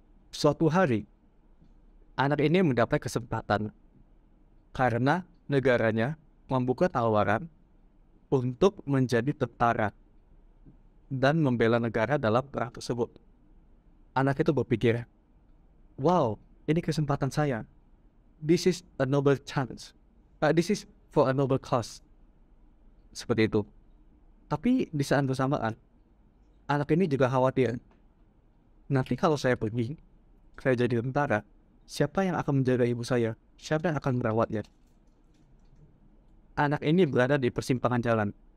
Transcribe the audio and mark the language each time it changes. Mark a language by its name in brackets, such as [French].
[Indonesian] Suatu hari, anak ini mendapat kesempatan karena negaranya membuka tawaran untuk menjadi tentara dan membela negara dalam perang tersebut. Anak itu berpikir, wow, ini kesempatan saya. [English] This is a noble chance. This is for a noble cause. [Indonesian] Seperti itu. Tapi di saat bersamaan, anak ini juga khawatir. Nanti kalau saya pergi, saya jadi tentara, siapa yang akan menjaga ibu saya? Siapa yang akan merawatnya? Anak ini berada di persimpangan jalan.